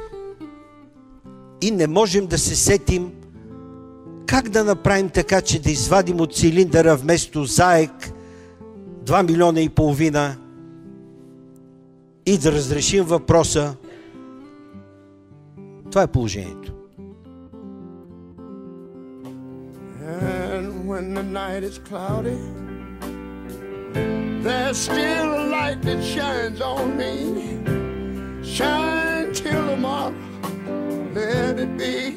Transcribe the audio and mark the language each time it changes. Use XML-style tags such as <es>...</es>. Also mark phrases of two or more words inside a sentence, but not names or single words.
<bg>и не можем да се сетим как да направим така, че да извадим от цилиндъра вместо заек 2,5 милиона и да разрешим въпроса. Това е положението.</bg> <en>And when the night is cloudy, there's still a light that shines on me. Shine till tomorrow, let it be.</en>